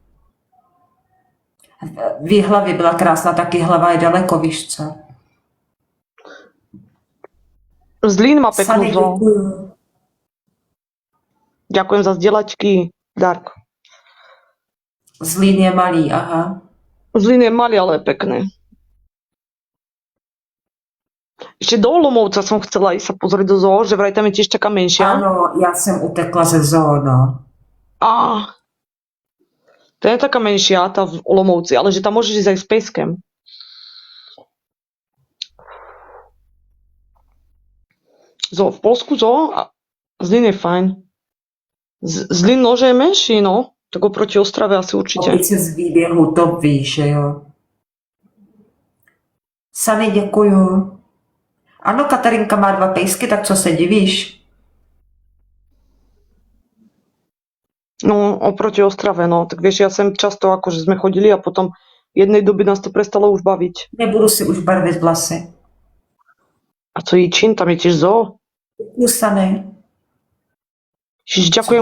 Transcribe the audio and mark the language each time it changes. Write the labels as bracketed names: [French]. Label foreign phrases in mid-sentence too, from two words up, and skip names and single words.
[Czech] V Jihlavě byla krásná, taky Hlava je daleko, víš co. [Slovak] Zlín má peknú Sany, zoo. [Czech] děkuju. [Slovak] Ďakujem za zdieľačky, Dark. Zlín je malý, aha. Zlín je malý, ale je pekný. Ešte do Olomouca som chcela ísť sa pozrieť do zoo, že vraj tam je tiež taká menšia. [Czech] Ano, já jsem utekla ze zoo, no. [Slovak] A to je taká menšia, tá v Olomouci, ale že tam môžeš ísť aj s pejskem. [Czech] Zoo, v Polsku zoo a Zlín je fajn. [Slovak] Zlín nože je menší, no. Tak oproti Ostrave asi určite. [Czech] Opice z výběhu, to víš, že jo. Sany, děkuju. Ano, Katarinka má 2 pejsky, tak co se divíš? No, [Slovak] oproti Ostrave, no. Tak vieš, ja sem často akože sme chodili a potom jednej doby nás to prestalo už baviť. [Czech] Nebudu si už barvit vlasy. [Slovak] A co Jičín? Tam je tiež zoo? [Czech] Děkuju, Sany. [Slovak] Ježiš, ďakujem